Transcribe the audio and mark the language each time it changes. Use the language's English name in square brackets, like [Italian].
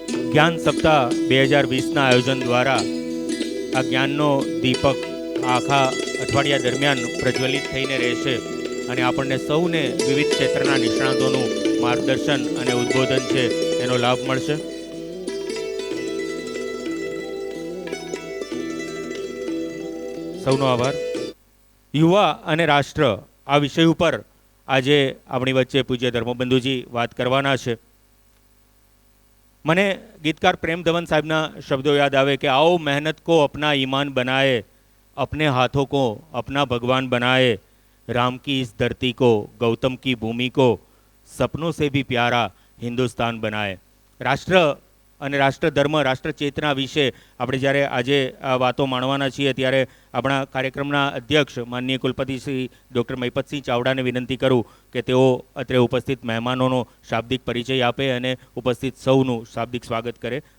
[Gujarati] જ્ઞાન સપ્તાહ 2020ના આયોજન દ્વારા આ જ્ઞાનનો દીપક આખા અઠવાડિયા દરમિયાન પ્રજ્વલિત થઈને રહેશે અને આપણને સૌને વિવિધ ક્ષેત્રના નિષ્ણાતોનું માર્ગદર્શન અને ઉદ્બોધન છે એનો લાભ મળશે. સૌનો આભાર. યુવા અને રાષ્ટ્ર આ વિષય ઉપર આજે આપણી વચ્ચે પૂજ્ય ધર્મબંધુજી વાત કરવાના છે. મને ગીતકાર પ્રેમ ધવન સાહેબના શબ્દો યાદ આવે કે [Hindi] आओ मेहनत को अपना ईमान बनाए, अपने हाथों को अपना भगवान बनाए, राम की इस धरती को, गौतम की भूमि को सपनों से भी प्यारा हिंदुस्तान बनाए. [Gujarati] રાષ્ટ્ર અને રાષ્ટ્ર ધર્મ, રાષ્ટ્ર ચેતના વિશે આપણે જ્યારે આજે આ વાતો માણવાના છીએ ત્યારે આપણા કાર્યક્રમના અધ્યક્ષ માનનીય કુલપતિ શ્રી ડૉક્ટર મહિપતસિંહ ચાવડાને વિનંતી કરું કે તેઓ અત્રે ઉપસ્થિત મહેમાનોનો શાબ્દિક પરિચય આપે અને ઉપસ્થિત સૌનું શાબ્દિક સ્વાગત કરે.